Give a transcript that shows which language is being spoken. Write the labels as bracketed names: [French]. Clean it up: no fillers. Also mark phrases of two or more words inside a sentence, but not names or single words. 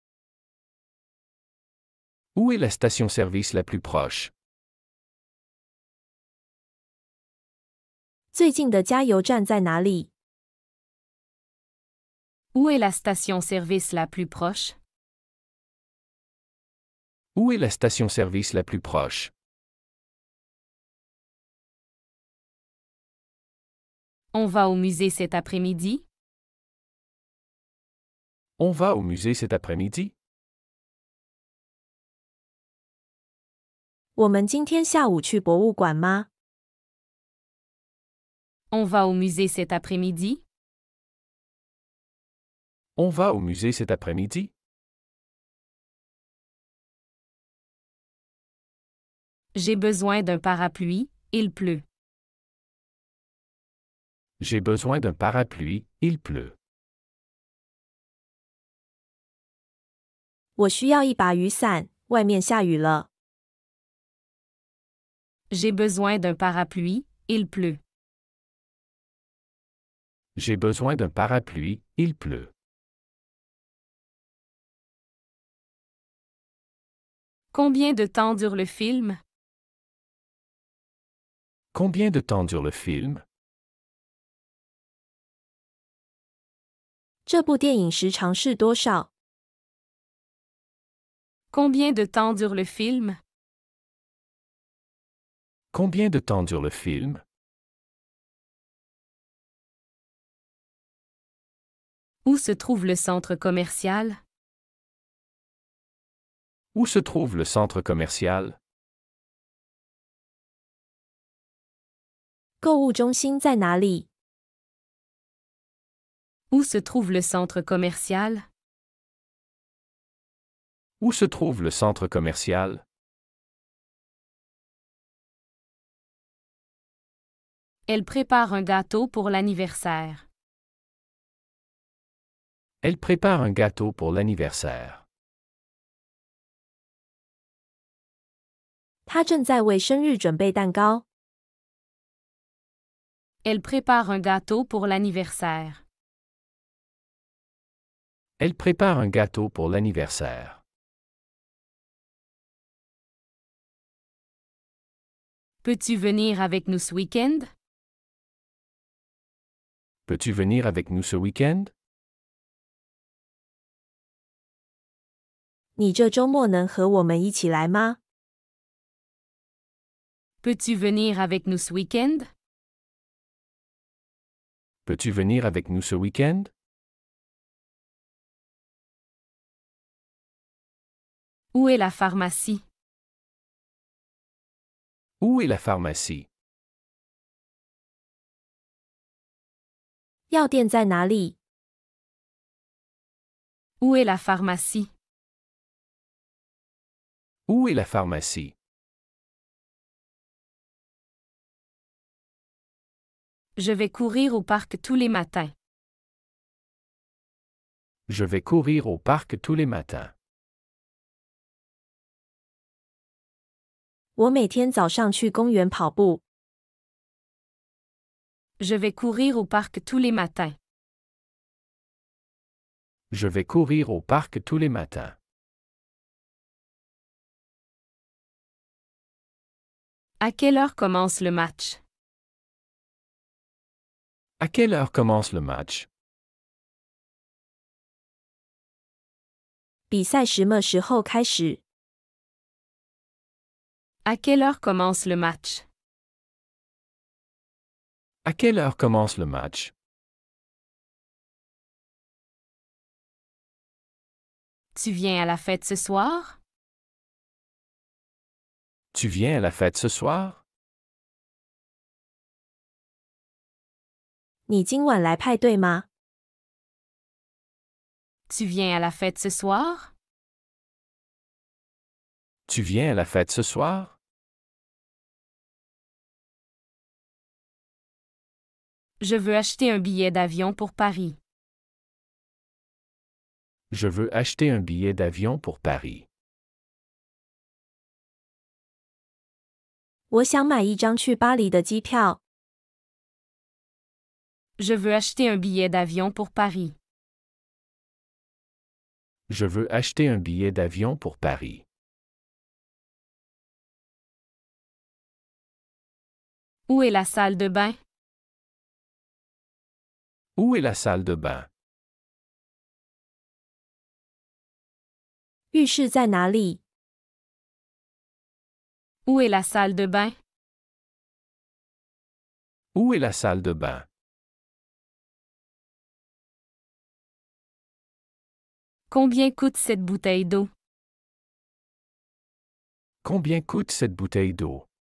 [French] Où est la station-service la plus proche? [Chinese] 最近的加油站在哪里？ [French] Où est la station-service la plus proche? Où est la station-service la plus proche? On va au musée cet après-midi? On va au musée cet après-midi? [Chinese] 我们今天下午去博物馆吗？ [French] On va au musée cet après-midi? On va au musée cet après-midi? J'ai besoin d'un parapluie, il pleut. J'ai besoin d'un parapluie, il pleut. [Chinese] 我需要一把雨伞，外面下雨了。 [French] J'ai besoin d'un parapluie, il pleut. J'ai besoin d'un parapluie, il pleut. Combien de temps dure le film? Combien de temps dure le film? [Chinese] 这部电影时长是多少？ [French] Combien de temps dure le film? Combien de temps dure le film? Où se trouve le centre commercial? Où se trouve le centre commercial? [Chinese] 购物中心在哪里？ [French] Où se trouve le centre commercial? Où se trouve le centre commercial? Elle prépare un gâteau pour l'anniversaire. Elle prépare un gâteau pour l'anniversaire. [Chinese] 她正在为生日准备蛋糕。 [French] Elle prépare un gâteau pour l'anniversaire. Elle prépare un gâteau pour l'anniversaire. Peux-tu venir avec nous ce week-end? Peux-tu venir avec nous ce week-end? [Chinese] 你这周末能和我们一起来吗？ [French] Peux-tu venir avec nous ce week-end? Peux-tu venir avec nous ce week-end? Où est la pharmacie? Où est la pharmacie? [Chinese] 药店在哪里？ [French] Où est la pharmacie? Où est la pharmacie? Je vais courir au parc tous les matins. Je vais courir au parc tous les matins. [Chinese] 我每天早上去公园跑步。 [French] Je vais courir au parc tous les matins. Je vais courir au parc tous les matins. À quelle heure commence le match? À quelle heure commence le match? [Chinese] 比赛什么时候开始？ [French] À quelle heure commence le match? À quelle heure commence le match? Tu viens à la fête ce soir? Tu viens à la fête ce soir? [Chinese] 你今晚来派对吗？ [French] Tu viens à la fête ce soir? Tu viens à la fête ce soir? Je veux acheter un billet d'avion pour Paris. Je veux acheter un billet d'avion pour Paris. [Chinese] 我想买一张去巴黎的机票。 [French] Je veux acheter un billet d'avion pour Paris. Je veux acheter un billet d'avion pour Paris. Où est la salle de bain? Où est la salle de bain? [Chinese] 浴室在哪里？ [French] Où est la salle de bain? Où est la salle de bain? Combien coûte cette bouteille d'eau? Combien coûte cette bouteille d'eau?